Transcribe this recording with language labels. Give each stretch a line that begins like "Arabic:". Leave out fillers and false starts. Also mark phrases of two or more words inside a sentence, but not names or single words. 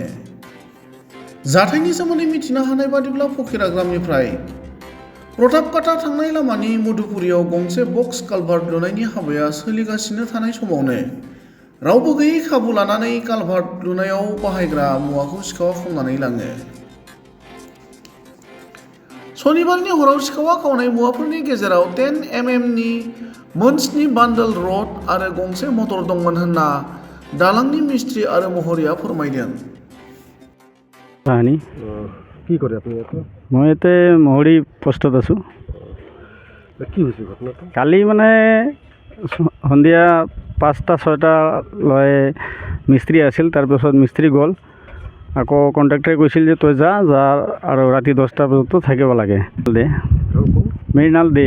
Bodo: जाथायनि सोमोन्दै मिथिनो हानाय बादिब्ला फकिराग्रामनिफ्राय प्रतापकाटा थांनाय लामानि मधुपुरियाव गंसे बक्स कालभार्ट लुनायनि हाबाया सोलिगासिनो थानाय समावनो रावबो गैयै खाबु लानानै कालभार्ट लुनायाव बाहायग्रा मुवाखौ सिखावआ खावनानै लाङो। शनिबारनि हराव सिखावआ खावनाय मुवाफोरनि गेजेराव 10 mm नि मोन7 बान्डल रड आरो गंसे मटर दंमोन होनना दालांनि मिस्ट्रि आरो महरिया फोरमायदों।
Assamese: কি কৰে আপুনি ইয়াতে? মই ইয়াতে মহৰি পোষ্টত আছোঁ। কি হৈছে ঘটনাটো? কালি মানে সন্ধিয়া 5টা-6টা লৈ মিস্ত্ৰী আছিল, তাৰপিছত মিস্ত্ৰী গ'ল। আকৌ কণ্ট্ৰাক্টৰে কৈছিল যে তই যা আৰু ৰাতি 10টা বজাতো থাকিব লাগে দে মেৰিনাল দে।